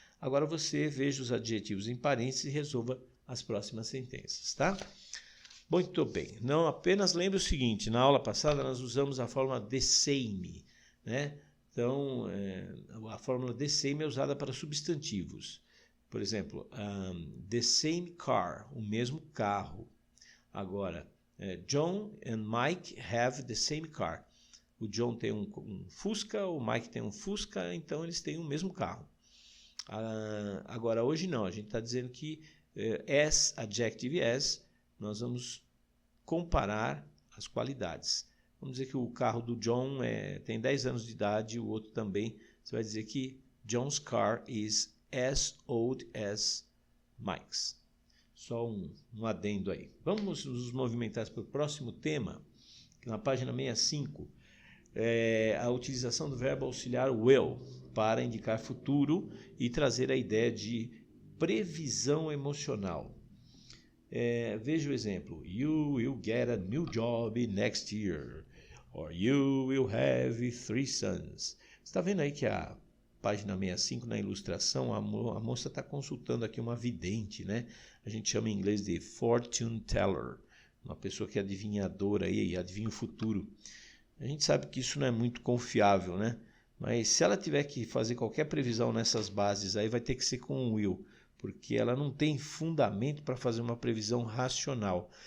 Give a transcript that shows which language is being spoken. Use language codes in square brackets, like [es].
[pt] Agora você veja os adjetivos em parênteses e resolva as próximas sentenças, tá? Muito bem. Não apenas lembre o seguinte, na aula passada nós usamos a fórmula the same, né? Então, a fórmula the same é usada para substantivos. Por exemplo, [en] the same car, [pt] o mesmo carro. [en] Agora, John and Mike have the same car. [pt] O John tem um Fusca, o Mike tem um Fusca, então eles têm o mesmo carro. Agora, hoje não, a gente está dizendo que as, adjective as, nós vamos comparar as qualidades. Vamos dizer que o carro do John tem 10 anos de idade, o outro também. Você vai dizer que [en] John's car is as old as Mike's. [pt] Só um adendo aí. Vamos nos movimentar para o próximo tema, que na página 65. A utilização do verbo auxiliar will para indicar futuro e trazer a ideia de previsão emocional. Veja o exemplo. [en] You will get a new job next year. Or you will have 3 sons. [pt] Você está vendo aí que a página 65, na ilustração, a moça está consultando aqui uma vidente, né? A gente chama em inglês de fortune teller. Uma pessoa que é adivinhadora aí, adivinha o futuro. A gente sabe que isso não é muito confiável, né? Mas se ela tiver que fazer qualquer previsão nessas bases aí, vai ter que ser com o will, porque ela não tem fundamento para fazer uma previsão racional.